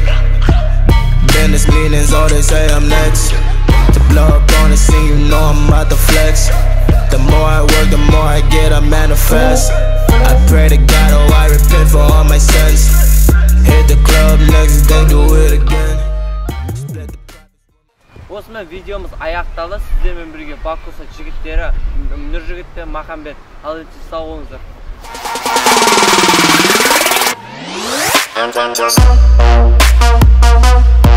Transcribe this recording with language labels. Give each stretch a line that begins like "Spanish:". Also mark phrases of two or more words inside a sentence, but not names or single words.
English: Business meetings, all they say I'm next. To blow up on the scene, you know I'm about to flex. The more I work, the more I get, I manifest. I pray to God, oh I repent for all my sins. Hit the club next day, do it again.
Kazakh: Осымен видеомыз аяқталды. Сіздермен бірге BAKUSA жігіттері, Нұржігіт пен Махамбет. Ал енді сау болыңыздар.
English: I'm